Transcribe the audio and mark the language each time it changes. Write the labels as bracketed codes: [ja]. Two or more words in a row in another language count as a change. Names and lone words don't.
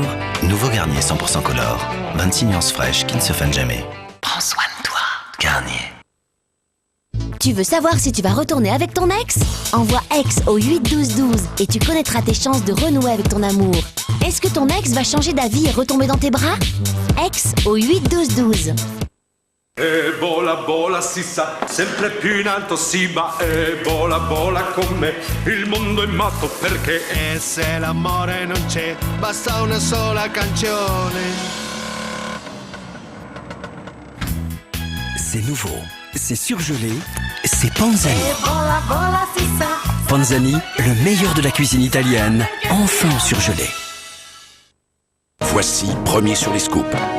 [fr] Nouveau Garnier 100% Color, 26 nuances fraîches qui ne se fanent jamais. Prends soin de toi. Garnier. Tu veux savoir si tu vas retourner avec ton ex? Envoie ex au 8 12 12 et tu connaîtras tes chances de renouer avec ton amour. Est-ce que ton ex va changer d'avis et retomber dans tes bras? Ex au 8 12 12. [it] E vola si sa, sempre più in alto si va. E vola come il mondo è matto perché. E se l'amore non c'è, basta una sola canzone. [fr] C'est nouveau, c'est surgelé, c'est Panzani. Panzani, le meilleur de la cuisine italienne, enfin surgelé. Voici, premier sur les scoops.